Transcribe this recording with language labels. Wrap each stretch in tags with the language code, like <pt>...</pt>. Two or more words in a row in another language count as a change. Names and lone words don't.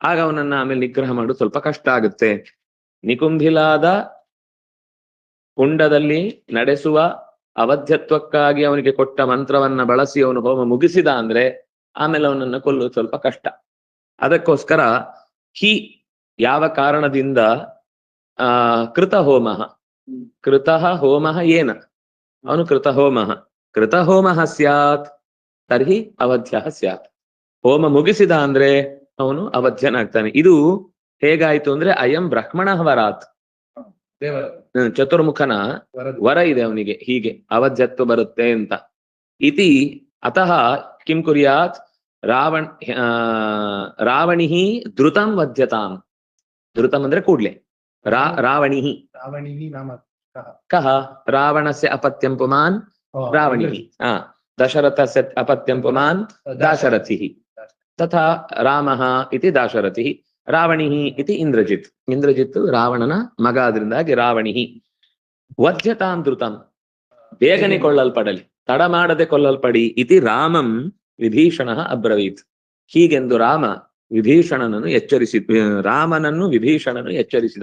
<kn>ಆಗ ಅವನನ್ನ ಆಮೇಲೆ ನಿಗ್ರಹ ಮಾಡೋದು ಸ್ವಲ್ಪ ಕಷ್ಟ ಆಗುತ್ತೆ. ನಿಕುಂಭಿಲಾದ ಕುಂಡದಲ್ಲಿ ನಡೆಸುವ ಅವಧ್ಯತ್ವಕ್ಕಾಗಿ ಅವನಿಗೆ ಕೊಟ್ಟ ಮಂತ್ರವನ್ನ ಬಳಸಿ ಅವನು ಹೋಮ ಮುಗಿಸಿದ ಅಂದ್ರೆ ಆಮೇಲೆ ಅವನನ್ನ ಕೊಲ್ಲುವುದು ಸ್ವಲ್ಪ ಕಷ್ಟ.</kn> <sa>ಅದಕ್ಕೋಸ್ಕರ ಹಿ</sa> <kn>ಯಾವ ಕಾರಣದಿಂದ</kn> <sa>ಕೃತ ಹೋಮ ಕೃತಃ ಹೋಮ ಏನ ಅವನು ಕೃತ ಹೋಮ ಸ್ಯಾತ್ ತರ್ಹಿ ಅವಧ್ಯ ಸ್ಯಾತ್.</sa> <kn>ಹೋಮ ಮುಗಿಸಿದ ಅಂದ್ರೆ ಅವನು ಅವಧ್ಯನಾಗ್ತಾನೆ. ಇದು ಹೇಗಾಯ್ತು ಅಂದ್ರೆ</kn> <sa>ಅಯಂ ಬ್ರಹ್ಮಣ ವರಾತ್,</sa> <kn>ಚತುರ್ಮುಖನ ವರ ಇದೆ ಅವನಿಗೆ, ಹೀಗೆ ಅವಧ್ಯತ್ವ ಬರುತ್ತೆ ಅಂತ.</kn> <sa>ಇತಿ ಅತಃ ಕಿಂ ಕುರ್ಯಾತ್ ರಾವಣಿಹಿ ಧೃತಂ ವಧ್ಯತಾಂ. ಧೃತಂ</sa> <kn>ಅಂದ್ರೆ ಕೂಡ್ಲೆ.</kn> <sa>ರಾವಣಿಹಿ ಕಹ ರಾವಣಸ್ಯ ಅಪತ್ಯಂ ಪುಮಾನ್ ರಾವಣಿಹಿ, ದಶರಥಸ್ಯ ಅಪತ್ಯಂ ಪುಮಾನ್ ದಾಶರಥಿಃ, ತಥಾ ರಾಮಃ ಇತಿ ದಾಶರಥಿಃ, ರಾವಣಿಃ ಇತಿ ಇಂದ್ರಜಿತ್.</sa> <kn>ಇಂದ್ರಜಿತ್ ರಾವಣನ ಮಗ, ಆದ್ರಿಂದಾಗಿ ರಾವಣಿಹಿ.</kn> <sa>ವಧ್ಯತಾಂ ಧೃತಂ,</sa> <kn>ಬೇಗನೆ ಕೊಳ್ಳಲ್ಪಡಲಿ, ತಡ ಮಾಡದೆ ಕೊಲ್ಲಲ್ಪಡಿ.</kn> <sa>ಇತಿ ರಾಮಂ ವಿಭೀಷಣಃ ಅಬ್ರವೀತ್.</sa> <kn>ಹೀಗೆಂದು ರಾಮನನ್ನು ವಿಭೀಷಣನು ಎಚ್ಚರಿಸಿದ.</kn>